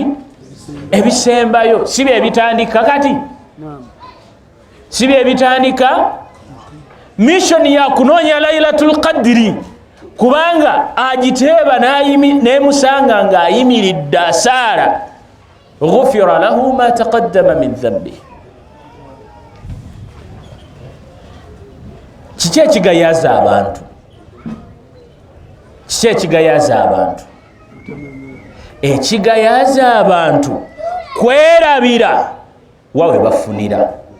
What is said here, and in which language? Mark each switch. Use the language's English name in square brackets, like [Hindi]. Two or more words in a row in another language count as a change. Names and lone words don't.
[Ganda] Ebisembayo. Si bye bitandika kati? Si bye bitandika? Mission yakunoonya laylatul qadri, kubanga agiteeba n'emusanga ng'ayimiridde asaala, [Arabic] غفر له ما تقدم من ذنبه. [Ganda] Kiki ekigayaza abantu? Kiki ekigayaza abantu? Ekigayaza abantu kwerabira wawe bafunira.